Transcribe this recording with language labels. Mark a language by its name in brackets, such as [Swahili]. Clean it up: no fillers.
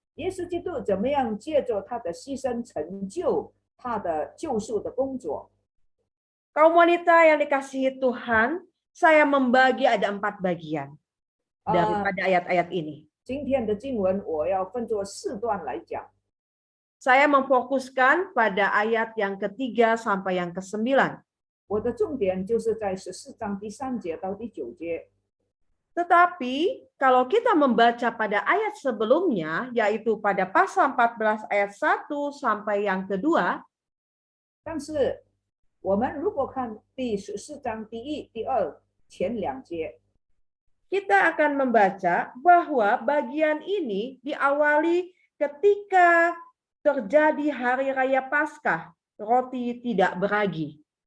[Chinese] 耶稣基督怎么样借着他的牺牲成就他的救赎的工作。 [Indonesian] Kaum wanita yang dikasihi Tuhan, saya membagi ada 4 bagian daripada ayat-ayat ini. [Chinese] 今天的经文我要分作4段来讲。 [Indonesian] Saya memfokuskan pada ayat yang ke-3 sampai yang ke-9. [Chinese] 我的重点就是在14章第3节到第9节。 [Indonesian] Tetapi kalau kita membaca pada ayat sebelumnya, yaitu pada pasal 14 ayat 1 sampai yang kedua, [Chinese] 但是我们如果看第14章第1、第2前2节， [Indonesian] kita akan membaca bahwa bagian ini diawali ketika terjadi hari raya Paskah, roti tidak beragi.